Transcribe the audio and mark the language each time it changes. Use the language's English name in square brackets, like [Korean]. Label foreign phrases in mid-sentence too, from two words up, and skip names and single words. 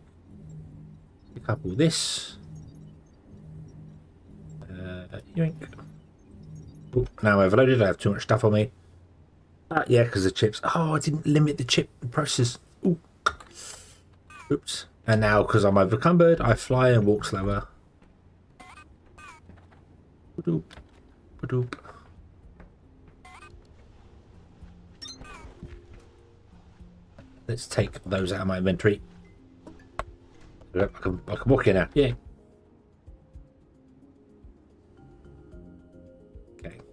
[English] Pick up all this. Yoink. Oop, now overloaded. I have too much stuff on me. Yeah, because the chips. Oh, I didn't limit the chip process. Ooh. Oops. And now, because I'm overcumbered, I fly and walk slower. Ba-doop. Ba-doop. Let's take those out of my inventory. I can walk in now. Yeah. Okay.